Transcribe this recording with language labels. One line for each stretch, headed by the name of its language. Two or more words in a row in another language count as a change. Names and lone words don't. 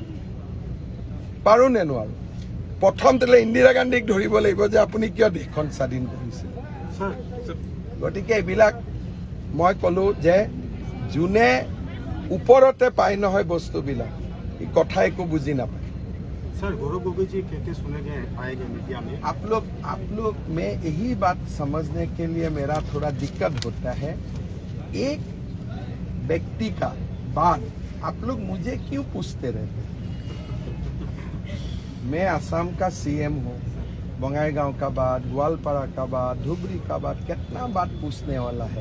Assamese: পাৰোঁ নে নোৱাৰোঁ? প্ৰথম ইন্দিৰা গান্ধীক ধৰিব লাগিব যে আপুনি কিয় দেশখন স্বাধীন কৰিছে। গতিকে এইবিলাক মই ক'লো যে যোনে ওপৰতে পায় নহয় বস্তুবিলাক ই কথা একো বুজি নাপায়।
Hindi: सर गौरव गोगोई जी कहते सुने गए पाए गए मीडिया में आप लोग में यही बात समझने के लिए मेरा थोड़ा दिक्कत होता है। एक व्यक्ति का बात आप लोग मुझे क्यों पूछते रहते? मैं असम का सीएम हूँ, बंगाईगांव का बात, ग्वालपाड़ा का बात, धुबरी का बात, कितना बात पूछने वाला है।